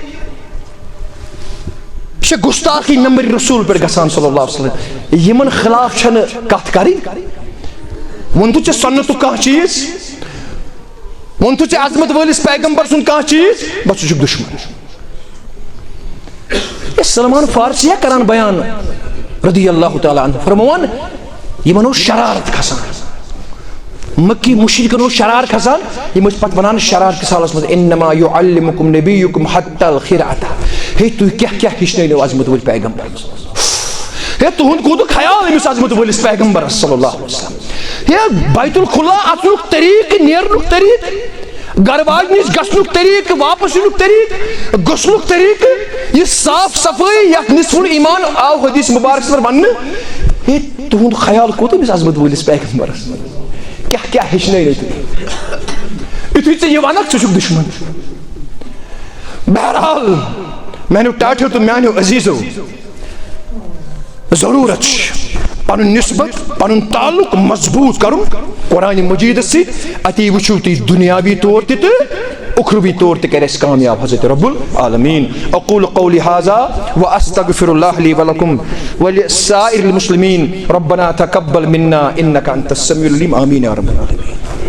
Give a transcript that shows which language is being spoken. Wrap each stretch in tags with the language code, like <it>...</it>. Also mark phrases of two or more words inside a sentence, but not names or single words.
<ks>چھِ گُستاخی نمبر رسول پٮ۪ٹھ گژھان</ks> <ar>صلی اللہ علیہ وسلم</ar> <ks>یمن خلاف چھنہٕ کتھ کرٕنۍ ووٚنتھٕ ژےٚ سنتُک کانٛہہ چیٖز ووٚنتھٕ ژےٚ عظمت وٲلِس پیغمبر سُنٛد کانٛہہ چیٖز بس ژٕ چھُکھ دشمن سلمان فارسی کران بیان</ks> <ar>رضی اللہ تعالیٰ عنہ</ar> <ks>فرموان یمن اوس شرارت کھسان مکی مشرکن اوس شرار کھسان یم ٲسۍ پتہٕ ونان شرار کِس حالس منٛز</ks> <ar>انما یعلمکم نبیکم حتی الخرعۃ</ar> <ks>ہے تُہۍ کیاہ ہیٚچھنٲیو عظمت وٲلۍ پیغمبرس ہے تُہُنٛد کوٗتاہ خیال أمِس عظمت وٲلِس پیغمبرس</ks> <ar>صلی اللہ علیہ وسلم</ar> <ks>ہے بیت الخلا اژنُک طریقہٕ نیرنُک طریقہٕ گھر واج نش گژھنُک طریقہٕ واپس یِنُک طریقہٕ گوٚژھنُک طریقہٕ یہِ صاف صفٲیی یتھ نصف ایمان آو حدیث مبارکس منٛز وننہٕ ہے تُہُنٛد خیال کوٗتاہ أمِس عظمت وٲلِس پیغمبرس کیاہ ہیٚچھنٲیو تُہۍ یُتھُے ژےٚ یہِ ونکھ ژٕ چھُکھ دشمن بہرحال میانیو ٹاٹھیو تہٕ میانیو عزیزو ضروٗرت چھِ پنُن نسبت پنُن تعلق مضبوط کرُن قرآن مجیدس سۭتۍ اتی وٕچھِو تُہۍ دُنیاوی طور تہِ تہٕ اُخروی طور تہِ کرِ اَسہِ کامیاب حضرت رب العالمین</ks> <ar>اقول قولی هذا واستغفر الله لي ولكم ولسائر المسلمين ربنا تقبل منا انك انت السميع العليم آمين يا رب العالمين.</ar>